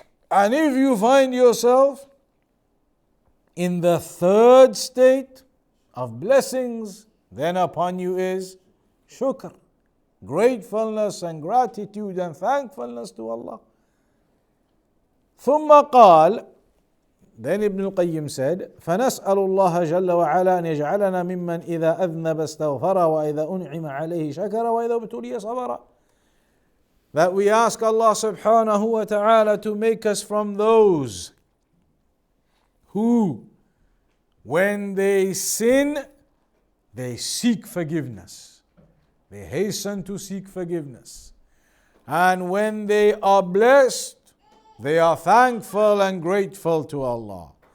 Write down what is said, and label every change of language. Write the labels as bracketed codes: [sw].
[en] And if you find yourself in the third state of blessings, then upon you is shukr, gratefulness and gratitude and thankfulness to Allah. [ar] ثم قال, [en] then Ibn al-Qayyim said, [ar] فنسأل الله جل وعلا أن يجعلنا ممن إذا أذنب استغفر وإذا أنعم عليه شكر وإذا ابتلي صبر. [en] That we ask Allah subhanahu wa ta'ala to make us from those who, when they sin, they seek forgiveness. They hasten to seek forgiveness. And when they are blessed, they are thankful and grateful to Allah.